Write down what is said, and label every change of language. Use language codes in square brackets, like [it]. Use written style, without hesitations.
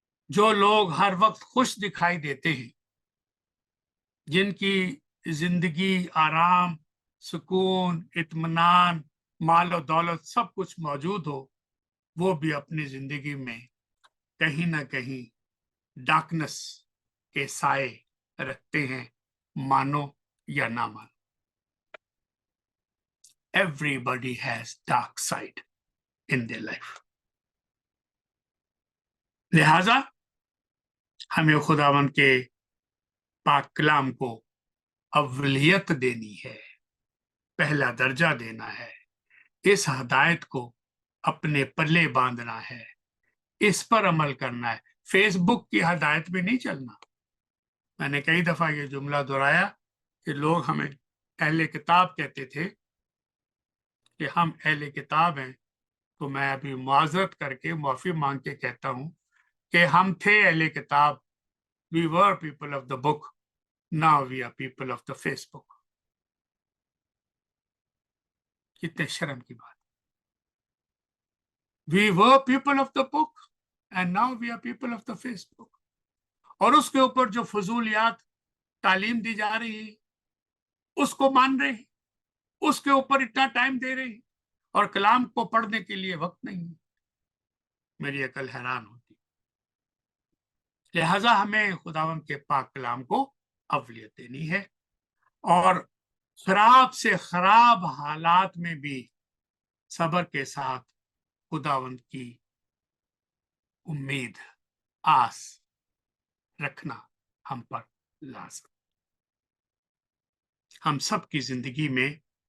[hi] जो लोग हर वक्त खुश दिखाई देते हैं, जिनकी जिंदगी आराम, सुकून, इत्मीनान, माल और दौलत सब कुछ मौजूद हो, वो भी अपनी जिंदगी में कहीं ना कहीं डार्कनेस के साए रखते हैं, मानो या ना मानो। [en] Everybody has dark side in their life. [hi] लिहाजा हमें खुदावन के पाक कलाम को अव्वलियत देनी है, पहला दर्जा देना है, इस हदायत को अपने पल्ले बांधना है, इस पर अमल करना है। फेसबुक की हदायत में नहीं चलना। मैंने कई दफा ये जुमला दोहराया कि लोग हमें अहले किताब कहते थे कि हम अहले किताब हैं, तो मैं अभी मुआजरत करके माफी मांग के कहता हूं कि हम थे अहले किताब, [en] we were people of the book, now we are people of the Facebook। [hi] कितने शर्म की बात। [en] We were people of the book and now we are people of the Facebook। [hi] और उसके ऊपर जो फजूलियात तालीम दी जा रही है उसको मान रहे हैं, उसके ऊपर इतना टाइम दे रहे हैं, और कलाम को पढ़ने के लिए वक्त नहीं है। मेरी अकल हैरान होती। लिहाजा हमें खुदावन के पाक कलाम को अवलियत देनी है, और खराब से खराब हालात में भी सब्र के साथ खुदावंत की उम्मीद, आस रखना हम पर लाजम। हम सब की जिंदगी में